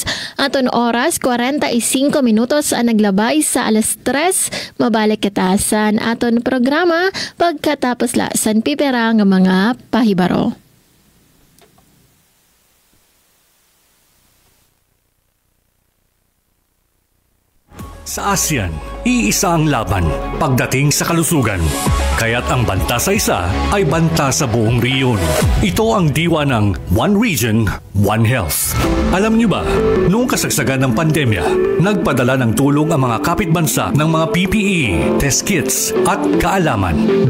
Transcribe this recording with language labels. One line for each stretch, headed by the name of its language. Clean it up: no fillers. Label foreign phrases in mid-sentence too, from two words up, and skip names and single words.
Waray: Aton oras 45 minutos ang naglabay sa alas 3. Mabalik kita sa aton programa pagkatapos la san pipera nga mga pahibaro.
Filipino: Sa ASEAN, iisa ang laban pagdating sa kalusugan. Kaya't ang banta sa isa ay banta sa buong riyon. Ito ang diwa ng
English: One Region, One Health.
Filipino: Alam niyo ba, noong kasagsagan ng pandemya, nagpadala ng tulong ang mga kapitbansa ng mga PPE,
English: test kits
Filipino: at kaalaman.